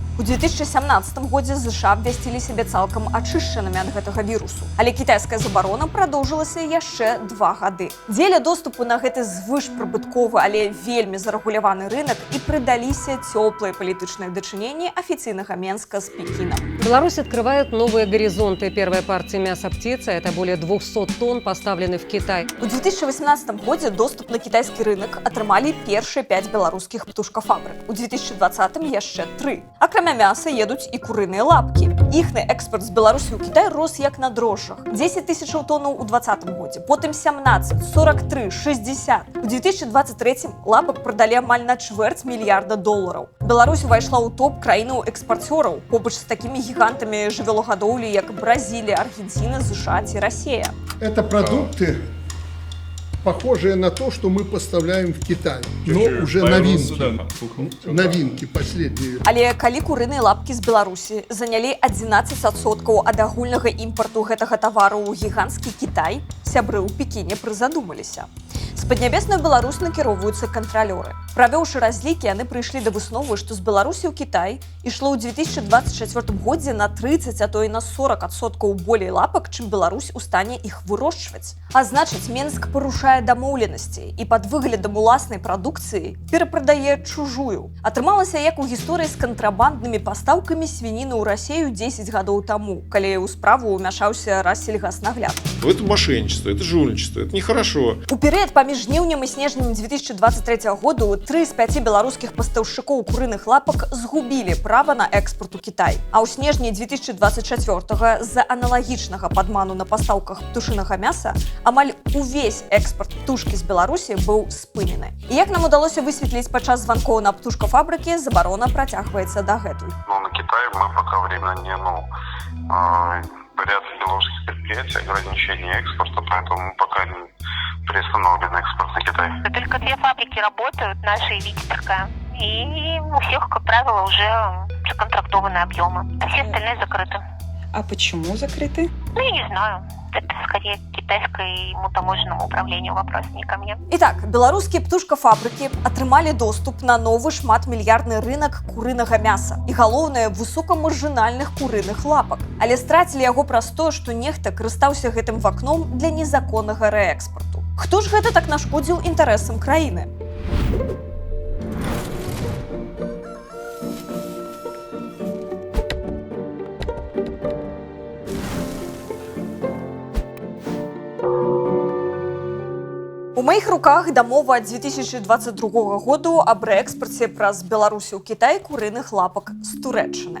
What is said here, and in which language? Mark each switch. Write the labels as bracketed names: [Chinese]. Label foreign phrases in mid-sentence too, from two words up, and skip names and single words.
[Belarusian] У 2017 годзе ЗША абвясцілі сябе цалкам ачышчанымі ад гэтага вірусу. Але кітайская забарона прадоўжылася яшчэ 2 гады. Дзеля доступу на гэты звышпрыбытковы, але вельмі зарэгуляваны рынок і прыдаліся цёплыя палітычныя дачыненні афіцыйнага Менска з Пекіном. [Russian] Беларусь открывает новые горизонты. Первая партия мяса птицы, это более 200 тонн, поставлены в Китай. [Belarusian] У 2018 годзе доступ на кітайскі рынок атрымалі першыя 5 беларускіх птушкафабрык. У 2020 яшчэ 3. Акрамя мяса едуць і курыныя лапкі. Іхны экспорт з Беларусі ў Кітай рос як на дрожжах. 10 тысячаў тоннаў у 2020 годзе, потым 17, 43, 60. У 2023 лапак прадалі амаль на чвэрць мільярда долараў. Беларусь увайшла ў топ краінаў экспарцёраў, побач з такімі гігантамі жывёлагадоўлі, як Бразілія, Аргентина, ЗША ці Расія. [Russian] Это продукты, похожие на то, что мы поставляем в Китай. Но уже новинки. Новинки последние. [Belarusian] Але калі курыныя лапкі з Беларусі занялі 11% ад агульнага імпарту гэтага тавару ў гіганцкі Кітай, сябры ў Пекіне прызадумаліся. З Паднябеснай Беларусь накіроўваюцца кантралёры. Правёўшы разлікі, яны прыйшлі да высновы, што з Беларусі ў Кітай ішло ў 2024 годзе на 30, а то і на 40% болей лапак, чым Беларусь у стане іх вырошчваць. А значыць, Менск парушае дамоўленасці і пад выглядам уласнай прадукцыі перапрадае чужую. Атрымалася як у гісторыі з кантрабанднымі пастаўкамі свініны ў Расію 10 гадоў таму, калі ў справу ўмяшаўся Рассельгаснагляд. [Russian] Это мошенничество, это жульничество, это нехорошо. [Belarusian] У перыяд паміж Паміж жніўнем і снежнем 2023 году 3 з 5 беларускіх пастаўшчыкоў курыных лапак згубілі права на экспорт у Кітай. А ў снежні 2024 з-за аналагічнага падману на пастаўках птушынага мяса амаль увесь экспорт птушкі з Беларусі быў спынены. І як нам удалося высветліць падчас званкоў на птушкафабрыкі, забарона працягваецца дагэтуль. [Russian] На Китай мы пока временно не, поряд белорусских предприятий, ограничения экспорта, поэтому пока не приостановлен экспорт на Китай. Только 2 фабрики работают, наша и Викторская. И у всех, как правило, уже законтрактованы объемы. А все остальные закрыты. А почему закрыты? Ну, я не знаю. Это скорее китайскому таможенному управлению вопрос, не ко мне. Итак, [Belarusian] беларускія птушкафабрыкі атрымалі доступ на новы шматмільярдны рынок курынага мяса і, галоўнае, высокамаржынальных курыных лапак. Але страцілі яго праз тое, што нехта карыстаўся гэтым вакном для незаконнага рээкспарту. Хто ж гэта так нашкодзіў інтарэсам краіны? У маіх руках дамова ад 2022 году аб рээкспарце праз Беларусі ў Кітай курыных лапак з Турэччыны.